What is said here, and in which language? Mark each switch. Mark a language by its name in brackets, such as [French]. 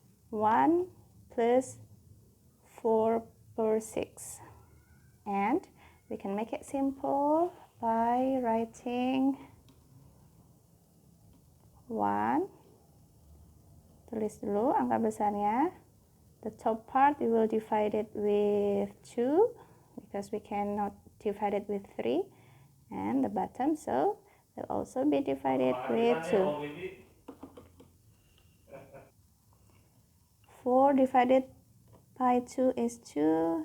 [English] 1 plus 4 per 6. And we can make it simple by writing 1. [Indonesian] Tulis dulu angka besarnya. [English] The top part we will divide it with 2 because we cannot divide it with 3. And the bottom, so will also be divided with 2. 4 divided by 2 is 2.